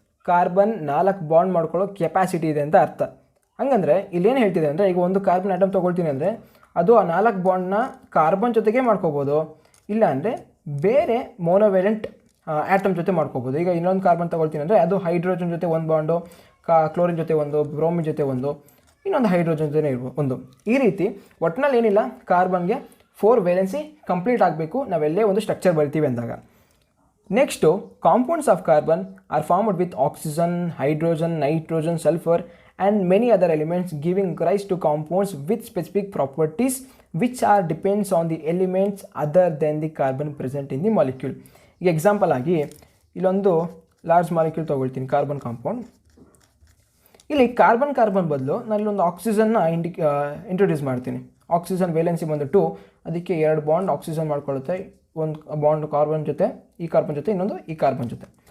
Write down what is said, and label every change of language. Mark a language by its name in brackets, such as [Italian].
[Kannada] Carbon 4 bond ಮಾಡ್ಕೊಳ್ಳೋ capacity ಇದೆ ಅಂತ ಅರ್ಥ. ಹಂಗಂದರೆ ಇಲ್ಲೇನು ಹೇಳ್ತಿದೆ ಅಂದರೆ, ಈಗ ಒಂದು ಕಾರ್ಬನ್ ಆಟಮ್ ತೊಗೊಳ್ತೀನಿ ಅಂದರೆ ಅದು ಆ 4 ಬಾಂಡ್ನ ಕಾರ್ಬನ್ ಜೊತೆಗೆ ಮಾಡ್ಕೋಬೋದು, ಇಲ್ಲ ಅಂದರೆ ಬೇರೆ ಮೋನೋವೇಲೆಂಟ್ ಆಟಮ್ ಜೊತೆ ಮಾಡ್ಕೋಬೋದು. ಈಗ ಇನ್ನೊಂದು ಕಾರ್ಬನ್ ತೊಗೊಳ್ತೀನಿ ಅಂದರೆ ಅದು ಹೈಡ್ರೋಜನ್ ಜೊತೆ ಒಂದು ಬಾಂಡು, ಕ್ಲೋರಿನ್ ಜೊತೆ ಒಂದು, ಬ್ರೋಮಿನ್ ಜೊತೆ ಒಂದು, ಇನ್ನೊಂದು ಹೈಡ್ರೋಜನ್ ಜೊತೆ ಇರ್ಬೋದು ಒಂದು. ಈ ರೀತಿ ಒಟ್ಟಿನಲ್ಲಿ ಏನಿಲ್ಲ, ಕಾರ್ಬನ್ಗೆ 4 ವೇಲೆನ್ಸಿ ಕಂಪ್ಲೀಟ್ ಆಗಬೇಕು ನಾವೆಲ್ಲೇ ಒಂದು ಸ್ಟ್ರಕ್ಚರ್ ಬರಿತೀವಿ ಅಂದಾಗ. [English] Next, compounds of carbon are formed with oxygen, hydrogen, nitrogen, sulphur and many other elements, giving rise to compounds with specific properties which are depends on the elements other than the carbon present in the molecule. [Kannada] ಈಗ example ಆಗಿ ಇಲ್ಲೊಂದು large molecule ತೊಗೊಳ್ತೀನಿ, carbon compound. ಇಲ್ಲಿ carbon ಬದಲು ನಾನು ಇಲ್ಲೊಂದು ಆಕ್ಸಿಜನ್ನ introduce ಮಾಡ್ತೀನಿ. Oxygen valency ಬಂದು 2, ಅದಕ್ಕೆ 2 ಬಾಂಡ್ ಆಕ್ಸಿಜನ್ ಮಾಡ್ಕೊಳ್ಳುತ್ತೆ, ಒಂದು ಬಾಂಡ್ ಕಾರ್ಬನ್ ಜೊತೆ, ಈ ಕಾರ್ಬನ್ ಜೊತೆ, ಇನ್ನೊಂದು ಈ ಕಾರ್ಬನ್ ಜೊತೆ.